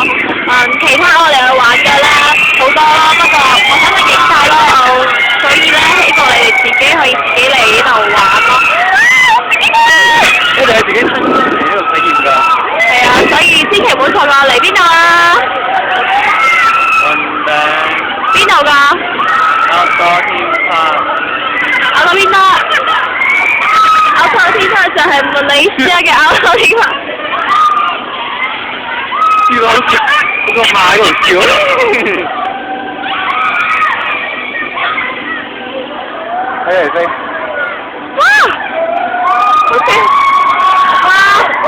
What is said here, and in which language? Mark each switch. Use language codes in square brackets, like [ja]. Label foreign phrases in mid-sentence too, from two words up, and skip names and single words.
[yue] 其他我哋去玩嘅咧好多咯，不過我想去影晒咯，所以咧希望你哋自己可以自己嚟呢度玩咯。你哋係自己親身嚟呢度體驗㗎？係啊，所以千祈唔好錯過嚟邊度啊！雲頂。邊度㗎？Outdoor Theme Park。 Outdoor Theme Park。Outdoor Theme Park 就係馬來西亞嘅Outdoor Theme Park。知道嗰個馬喺度笑。睇嚟飛。哇！好正！哇！